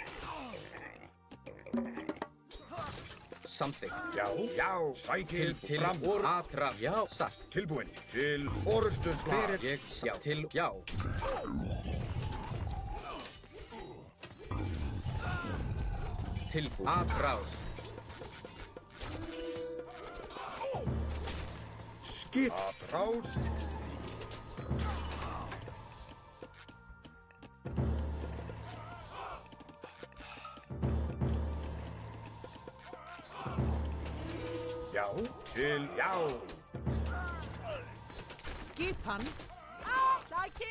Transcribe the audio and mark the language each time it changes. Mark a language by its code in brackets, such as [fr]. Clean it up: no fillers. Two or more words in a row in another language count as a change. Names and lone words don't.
[is] Samþykkt. Já. Já. Sækið fram. Til atrás. Já. Satt. Tilbúin. Til orrustu slag. Hver er ég? Já. Til. Já. Tilbúin. Atrás. Skip. Atrás. Já. Til. Já. Skipan. Sækið.